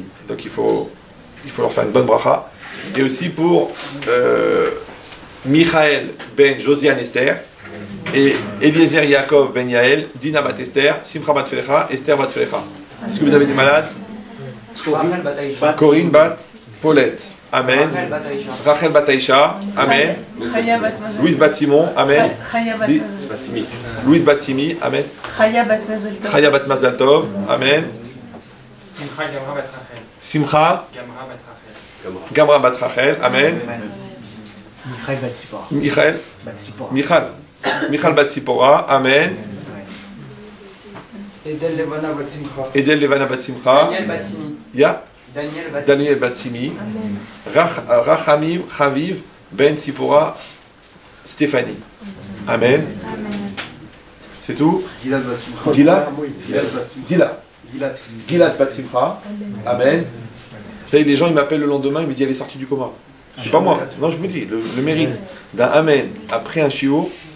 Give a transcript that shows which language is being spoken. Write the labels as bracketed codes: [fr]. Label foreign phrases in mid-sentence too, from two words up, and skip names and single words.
[fr] Donc il faut leur faire une bonne bracha. Et aussi pour Michael Ben Josiane Esther, et Eliezer Yaakov Ben Yael, Dina Bat Esther, Simcha Bat Felecha, Esther Bat Felecha. Est-ce que vous avez des malades? Corinne Bat Paulette. Amen. Rachel Bat Aïcha. Amen. Louise Bat Simon. Amen. Louise Bat Simi. Amen. Chaya Bat Mazal Tov. Amen. Simcha Gamra Bat Rachel. Amen. Michal Bat Sipora. Amen. Edel Levana Bat Simcha. Ya Daniel Bat Simi. Rachamim Chaviv Ben Sipora Stéphanie. Amen. C'est tout? Gilad Bat Simcha. Amen. Vous savez, les gens ils m'appellent le lendemain, ils me disent elle est sortie du coma. C'est pas moi. Non, je vous dis, le mérite d'un Amen après un chiot.